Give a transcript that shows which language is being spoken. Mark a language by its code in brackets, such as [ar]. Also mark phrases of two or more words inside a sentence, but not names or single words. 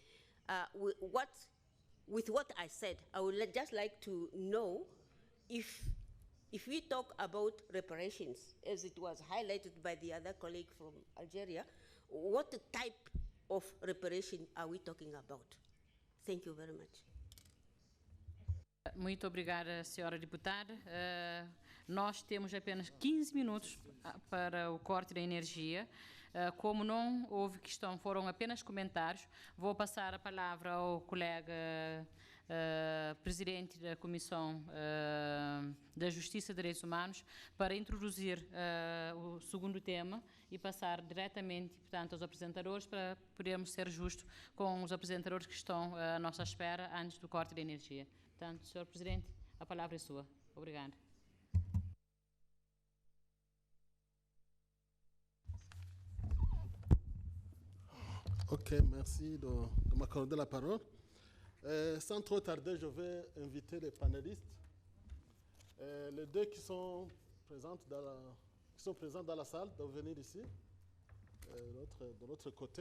[en] With what I said, I would just like to know if we talk about reparations, as it was highlighted by the other colleague from Algeria, what type of reparation are we talking about? Thank you very much. [pt] Muito obrigada, senhora deputada. Nós temos apenas 15 minutos para o corte da energia. Como não houve questão, foram apenas comentários, vou passar a palavra ao colega presidente da Comissão da Justiça e Direitos Humanos para introduzir o segundo tema e passar diretamente, portanto, aos apresentadores para podermos ser justos com os apresentadores que estão à nossa espera antes do corte da energia. Portanto, senhor presidente, a palavra é sua. Obrigada. [fr] Ok, merci de m'accorder la parole. Sans trop tarder, je vais inviter les panélistes. Les deux qui sont présents dans la salle doivent venir ici, de l'autre côté.